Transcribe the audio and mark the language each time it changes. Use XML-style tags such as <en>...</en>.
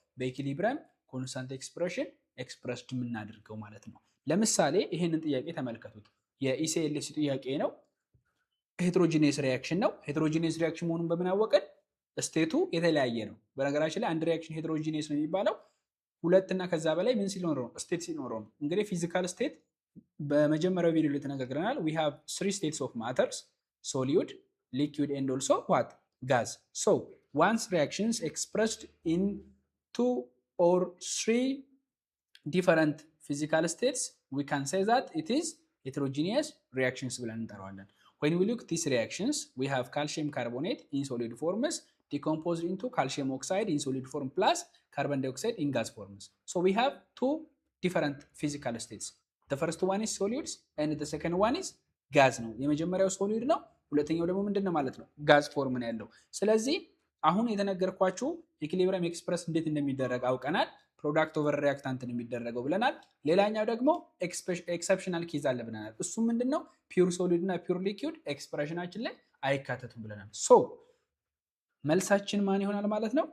<am>በኢኩሊብሪየም ኮንስታንት ኤክስፕሬሽን ኤክስፕረስድ የምናደርገው ማለት ነው። ለምሳሌ ይሄንን ጥያቄ ተመልከቱት። የኢሲኤልሲ ጥያቄ ነው። ሄትሮጂኒየስ ሪያክሽን ነው። ሄትሮጂኒየስ ሪያክሽን መሆኑን በምን አወቅን? ስቴቱ የተለያየ ነው። በነገራችን ላይ አንድ ሪያክሽን ሄትሮጂኒየስ ነው የሚባለው ሁለት እና ከዛ በላይ ምን ሲኖረው? ስቴት ሲኖረው ነው። እንግዲህ ፊዚካል ስቴት በመጀመሪያው ቪዲዮ ላይ ተነጋግረናል።</am> <en>we have 3 states of matters: solid, liquid and also what? Gas. So once reactions expressed in 2 or 3 different physical states, we can say that it is heterogeneous reactions</en> <am>ብለን እንጠራዋለን።</am> <en>When we look at these reactions, we have calcium carbonate in solid forms decomposed into calcium oxide in solid form plus carbon dioxide in gas forms. So we have 2 different physical states. The first one is solids and the second one is gas</en> <am>ነው። የመጀመሪያው ሶሊድ ነው፣ ሁለተኛው ደግሞ ምንድነው ማለት ነው? ጋዝ ፎርም ነው ያለው። ስለዚህ አሁን የተነገርኳችሁ ኢኩሊብሪየም ኤክስፕረስ እንዴት እንደሚደረግ አውቀናል። ፕሮዳክት ኦቨር ሪያክታንት ነው የሚደረገው ብለናል። ሌላኛው ደግሞ ኤክሰፕሽናል ኬዝ አለ ብለናል። እሱ ምንድነው? ፒውር ሶሊድ እና ፒውር ሊኩዊድ ኤክስፕሬሽናችን ላይ አይካተቱም ብለናል። ሶ መልሳችን ማን ይሆናል ማለት ነው?</am>